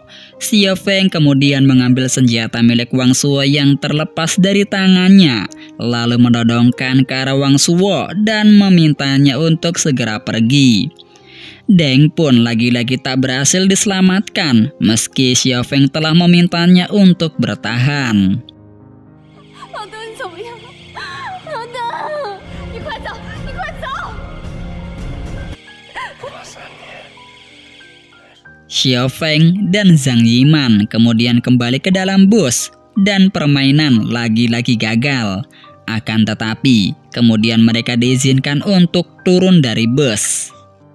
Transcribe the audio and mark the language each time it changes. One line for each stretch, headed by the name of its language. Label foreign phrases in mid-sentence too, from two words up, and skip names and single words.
Indonesian: Xiao Feng kemudian mengambil senjata milik Wang Shuo yang terlepas dari tangannya, lalu menodongkan ke arah Wang Shuo dan memintanya untuk segera pergi. Deng pun lagi-lagi tak berhasil diselamatkan, meski Xiao Feng telah memintanya untuk bertahan.
Chinese: 老邓，你怎么样？老邓，你快走，你快走！
Indonesian: Xiao Feng dan Zhang Yiman kemudian kembali ke dalam bus dan permainan lagi-lagi gagal. Akan tetapi, kemudian mereka diizinkan untuk turun dari bus.